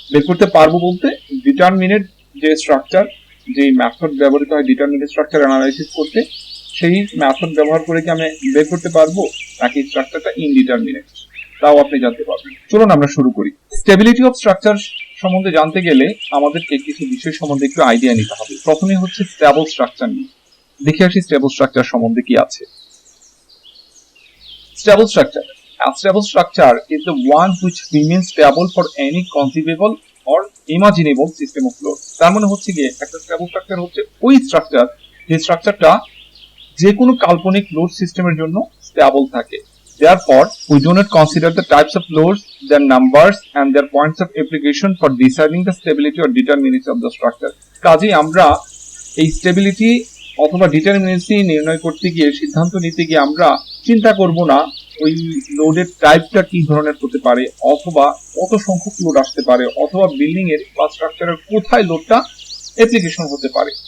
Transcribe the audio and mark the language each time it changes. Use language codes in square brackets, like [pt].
[bn] বের করতে পারবো বলতে ডিটারমিনেট যে স্ট্রাকচার, যে মেথড ব্যবহৃত হয় ডিটারমিনেট স্ট্রাকচার অ্যানালাইসিস করতে, সেই মেথড ব্যবহার করে কি আমি বের করতে পারবো নাকি স্ট্রাকচারটা ইনডিটারমিনেট, তাও আপনি জানতে পারবেন। চলুন আমরা শুরু করি। স্টেবিলিটি অফ স্ট্রাকচার সম্বন্ধে জানতে গেলে আমাদেরকে কিছু বিষয় সম্বন্ধে একটু আইডিয়া নিতে হবে। প্রথমে হচ্ছে স্টেবল স্ট্রাকচার নিয়ে দেখে আসি স্টেবল স্ট্রাকচার সম্বন্ধে কি আছে। [en] Stable structure, a stable structure is the one which remains stable for any conceivable or imaginable system of load. [bn] তার মানে হচ্ছে গিয়ে একটা স্টেবল স্ট্রাকচার হচ্ছে ওই স্ট্রাকচার যে স্ট্রাকচারটা যে কোনো কাল্পনিক লোড সিস্টেমের জন্য স্টেবল থাকে। [en] Therefore, we do not consider the types of loads, their numbers and their points of application for deciding the stability or determinacy of the structure. [bn] কাজেই আমরা এই স্টেবিলিটি অথবা ডিটারমিনেন্সি নির্ণয় করতে গিয়ে, সিদ্ধান্ত নিতে গিয়ে আমরা চিন্তা করব না ওই লোডের টাইপটা কি ধরনের হতে পারে, অথবা কত সংখ্যক লোড আসতে পারে, অথবা বিল্ডিং এর বা স্ট্রাকচারের কোথায় লোডটা অ্যাপ্লিকেশন হতে পারে।